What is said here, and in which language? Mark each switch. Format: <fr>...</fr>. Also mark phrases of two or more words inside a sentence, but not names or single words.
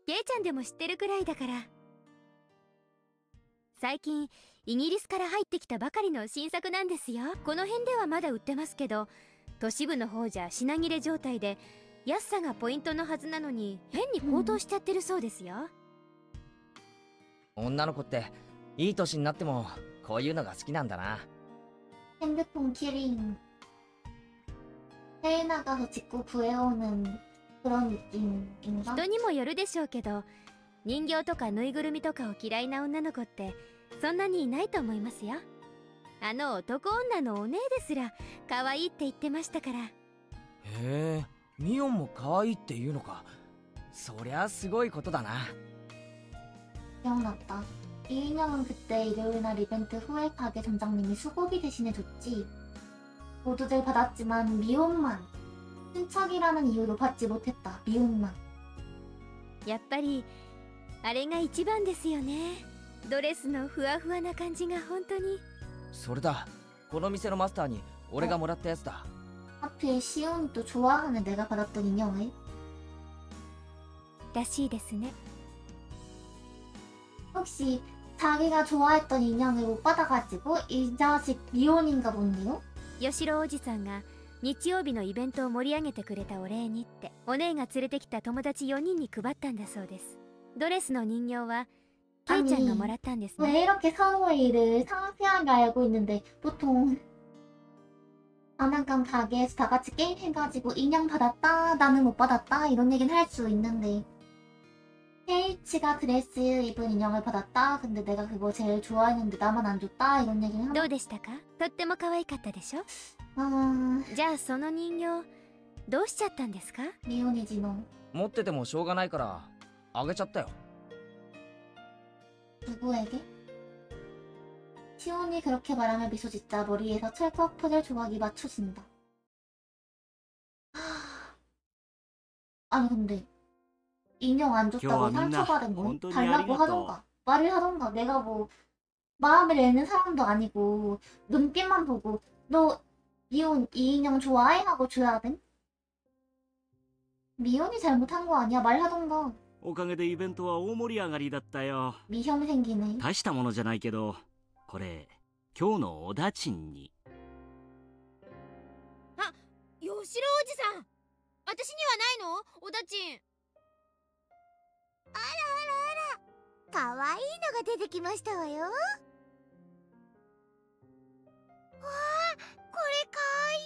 <ja>ケイちゃんでも知ってるくらいだから。最近イギリスから入ってきたばかりの新作なんですよ。この辺ではまだ売ってますけど、都市部の方じゃ品切れ状態で安さがポイントのはずなのに変に高騰しちゃってるそうですよ。女の子っていい年になってもこういうのが好きなんだな。</ja> <ko>핸드폰 키링. 해외 나가서 직구 구해오는 그런 느낌인가?</ko> <ja>人にもよるでしょうけど、人形とかぬいぐるみとかを嫌いな女の子ってそんなにいないと思いますよ。あの男女のお姉ですら可愛いって言ってましたから。へえ、ミオンも可愛いって言うのか。そりゃすごいことだな。</ja> <ko>기억났다. 이 인형은 그때 일요일날 이벤트 후에 가게 점장님이 수고비 대신에 줬지. 모두들 받았지만 미혼만 친척이라는 이유로 받지 못했다. 미혼만.</ko> <ja>やっぱりあれが一番ですよね。ドレスのふわふわな感じが本当に。それだ、この店のマスターに俺がもらったやつだ。</ja> <ko>하필 시온이 또 좋아하는 내가 받았던 인형을.</ko> <ja>らしいですね。</ja> <ko>혹시 자기가 좋아했던 인형을 못 받아가지고 이 자식 미혼인가 본데요?</ko> <ja>吉郎おじさんが日曜日のイベントを盛り上げてくれたお礼にってお姉が連れてきた友達4人に配ったんだそうです。ドレスの人形はケイちゃんがもらったんですね。</ja> <ko>왜 이렇게 서로의 일을 상세하게 알고 있는데 보통 장난감 가게에서 다 같이 게임 해가지고 인형 받았다 나는 못 받았다 이런 얘기는 할 수 있는데 케이치가 드레스 입은 인형을 받았다 근데 내가 그거 제일 좋아했는데 나만 안 줬다 이런 얘기는 하나?</ko> <ja>どうでしたか？とっても可愛かったでしょ？ じゃあその人形どうしちゃったんですか？</ja> <ko>미혼이지 너.</ko> <ja>持っててもしょうがないからあげちゃったよ。</ja> <ko>누구에게? 시온이 그렇게 말하며 미소 짓자 머리에서 찰칵 퍼질 조각이 맞춰진다. 아니 근데 인형 안 줬다고 상처받은 거 달라고 하던가 말을 하던가. 내가 뭐 마음을 내는 사람도 아니고 눈빛만 보고 너 미혼 이 인형 좋아해? 하고 줘야 돼? 미혼이 잘못한 거 아니야? 말하던가.</ko> <ja>おかげでイベントは大盛り上がりだったよ。</ja> <ko>미혐 생기네.</ko> <ja>大したものじゃないけど、これ今日のおだちんに。あ、吉郎おじさん、私にはないの？おだちん。あらあらあら、かわいいのが出てきましたわよ。わあ、これかわいい。</ja>